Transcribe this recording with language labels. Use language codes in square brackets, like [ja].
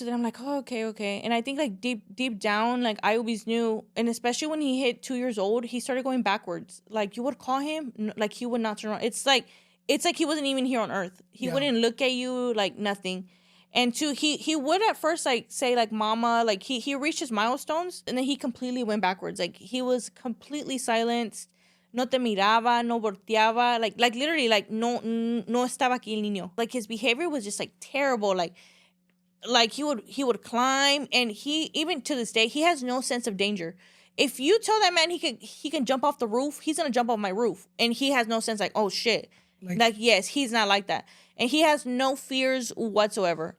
[en] And I'm like, oh, okay. And I think like deep down, like I always knew, and especially when he hit 2 years old, he started going backwards. Like you would call him, like he would not turn around. It's like he wasn't even here on earth. He wouldn't look at you, like nothing. And two, he would at first like say like mama, like he reached his milestones and then he completely went backwards. Like he was completely silenced. [es] No te miraba, no volteaba, like literally like no estaba aquí el niño. [en] Like his behavior was just like terrible. Like he would climb, and he, even to this day, he has no sense of danger. If you tell that man he can jump off the roof, he's gonna jump off my roof, and he has no sense like, oh shit. Like yes, he's not like that. And he has no fears whatsoever.